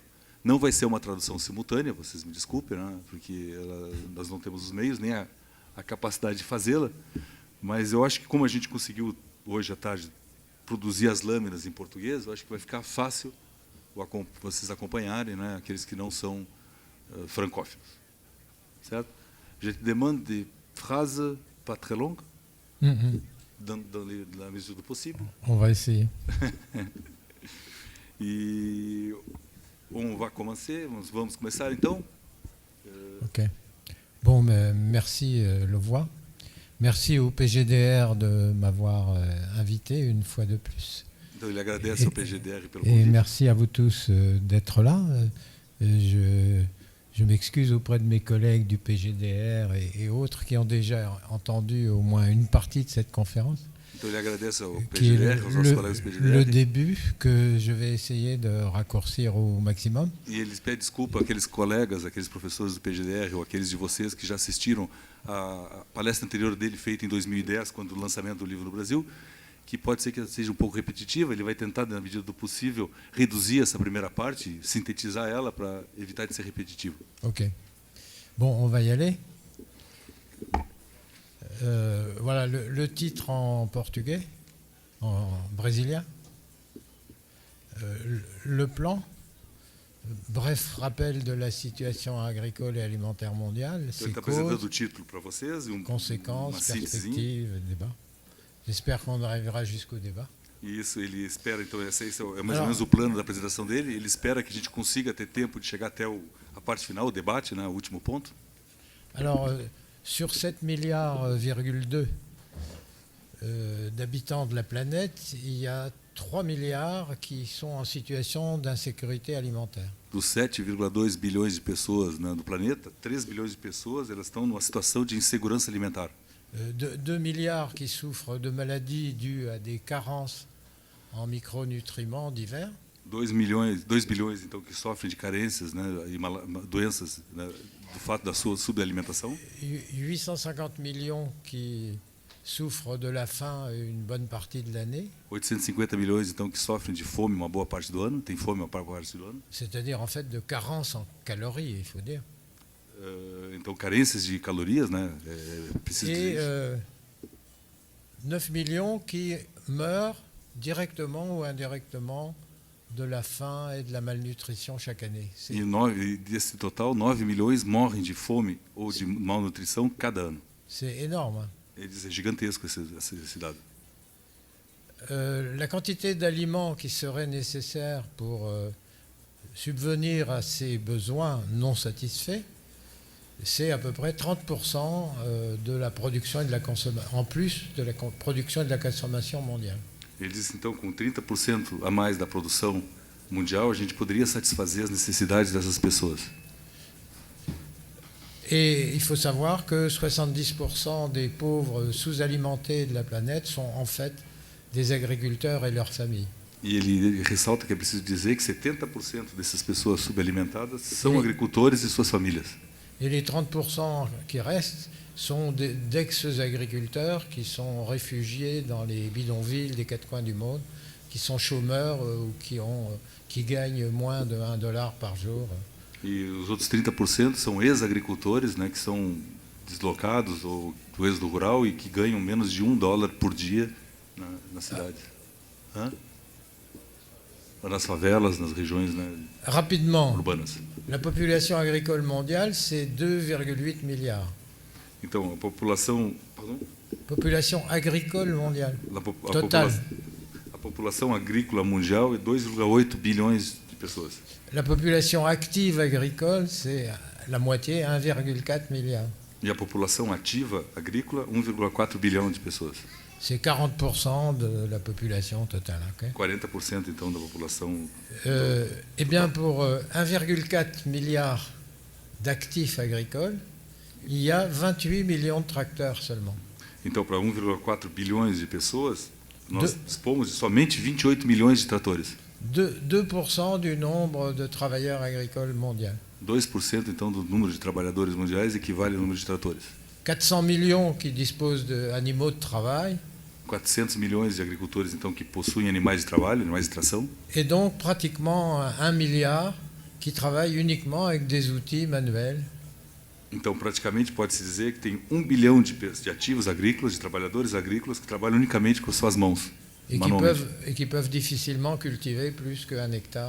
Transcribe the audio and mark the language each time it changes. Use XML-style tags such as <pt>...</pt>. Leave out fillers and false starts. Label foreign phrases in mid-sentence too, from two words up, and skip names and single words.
<pt>Não vai ser uma tradução simultânea, vocês me desculpem, né, porque nós não temos os meios, nem a capacidade de fazê-la, mas eu acho que, como a gente conseguiu, hoje à tarde, produzir as lâminas em português, eu acho que vai ficar fácil vocês acompanharem, né, aqueles que não são francófilos. certo?</pt> <fr>Je te demande des phrases pas très longues, Mhm. dans la mesure</fr> <pt>do possível.</pt> <fr>On va essayer.</fr> <pt>E vamos começar então.</pt> <fr>Ok. Bon, mais merci Levoix. Merci au PGDR de m'avoir invité une fois de plus.</fr> <pt>Então ele agradece ao PGDR pelo</pt> <fr>Et</fr> <pt>convite.</pt> <fr>merci à vous tous d'être là. Je m'excuse auprès de mes collègues du PGDR et autres qui ont déjà entendu au moins une partie de cette conférence,</fr> <pt>Então ele agradece ao</pt> <fr>qui est</fr> <pt>PGDR, aos nossos colegas do</pt> <fr>le</fr> <pt>PGDR.</pt> <fr>début que je vais essayer de raccourcir au maximum.</fr> <pt>E eles pedem desculpa àqueles colegas, aqueles professores do PGDR ou aqueles de vocês que já assistiram a palestra anterior dele feita em 2010, quando o lançamento do livro no Brasil, que pode ser que seja um pouco repetitiva. Ele vai tentar, na medida do possível, reduzir essa primeira parte, sintetizar ela para evitar de ser repetitivo.</pt> <fr>Ok. Bon, on va y aller. Voilà le titre en portugais, en brésilien. Le plan, bref rappel de la situation agricole et alimentaire mondiale,</fr> <pt>Então,</pt> <fr>ses</fr> <pt>ele está apresentando</pt> <fr>causes,</fr> <pt>o título para vocês e uma</pt> <fr>conséquences,</fr> <pt>síntese.</pt> <fr>perspectives, débat. J'espère qu'on arrivera jusqu'au débat.</fr> <pt>E isso ele espera, então esse é mais ou</pt> <fr>Alors,</fr> <pt>menos o plano da apresentação dele. Ele espera que a gente consiga ter tempo de chegar até a parte final, o debate, né, o último ponto.</pt> <fr>Alors, sur 7,2 milliards d'habitants de la planète, il y a 3 milliards qui sont en situation d'insécurité alimentaire.</fr> <pt>Dos 7,2 bilhões de pessoas, né, do planeta, 3 bilhões de pessoas elas estão numa situação de insegurança alimentar.</pt> <fr>2 milliards qui souffrent de maladies dues à des carences en micronutriments divers.</fr> <pt>2 bilhões então que sofrem de carências, né, e doenças, né, do fato da sua subalimentação.</pt> <fr>850 millions qui souffrent de la faim une bonne partie de l'année.</fr> <pt>850 milhões então que sofrem de fome uma boa parte do ano, tem fome uma boa parte do ano.</pt> <fr>C'est-à-dire en fait de carence en calories, il faut dire.</fr> <pt>Então carências de calorias, né, preciso</pt> <fr>Et</fr> <pt>dizer.</pt> <fr>9 millions qui meurent directement ou indirectement de la faim et de la malnutrition chaque année.</fr> <pt>E desse total, 9 milhões morrem de fome ou de malnutrição cada ano.</pt> <fr>C'est énorme. Hein.</fr> <pt>É gigantesco esse dado.</pt> <fr>La quantité d'aliments qui serait nécessaire pour subvenir à ces besoins non satisfaits, c'est à peu près 30% de la production et de la consommation, en plus de la production et de la consommation mondiale.</fr> <pt>Ele diz então com 30% a mais da produção mundial, a gente poderia satisfazer as necessidades dessas pessoas.</pt> <fr>Et il faut savoir que 70% des pauvres sous-alimentés de la planète sont en fait des agriculteurs et leurs familles.</fr> <pt>E ele ressalta que é preciso dizer que 70% dessas pessoas subalimentadas são agricultores e suas famílias.</pt> <fr>Et les 30% qui restent sont d'ex-agriculteurs qui sont réfugiés dans les bidonvilles des quatre coins du monde, qui sont chômeurs ou qui gagnent moins de $1 par jour.</fr> <pt>E os outros 30% são ex-agricultores, né, que são deslocados ou do êxodo rural e que ganham menos de $1 por dia na cidade. Nas favelas, nas regiões, né,</pt> <fr>Rapidement,</fr> <pt>urbanas.</pt> <fr>la population agricole mondiale, c'est 2,8 milliards.</fr> <pt>Então, a população...</pt> <fr>Pardon? Population agricole mondiale. Total.</fr> <pt>A população agrícola mundial é 2,8 bilhões de pessoas.</pt> <fr>La population active agricole, c'est la moitié, 1,4 milliard.</fr> <pt>E a população ativa agrícola, 1,4 bilhão de pessoas.</pt> <fr>C'est 40% de la population totale. Okay?</fr> <pt>40% então da população.</pt> <fr>Eh bien, pour 1,4 milliard d'actifs agricoles, il y a 28 millions de tracteurs seulement.</fr> <pt>Então, para 1,4 bilhões de pessoas, nós dispomos de somente 28 milhões de tratores.</pt> <fr>2% du nombre de travailleurs agricoles mondial.</fr> <pt>2% então do número de trabalhadores mundiais equivale ao número de tratores.</pt> <fr>400 millions qui disposent d'animaux de travail.</fr> <pt>400 milhões de agricultores então que possuem animais de trabalho, animais de tração.</pt> <fr>Et donc pratiquement 1 milliard qui travaillent uniquement avec des outils manuels.</fr> <pt>Então, praticamente, pode-se dizer que tem 1 bilhão de ativos agrícolas, de trabalhadores agrícolas que trabalham unicamente com suas mãos, manualmente.</pt> <fr>Et qui peuvent difficilement cultiver plus qu'1 hectare</fr>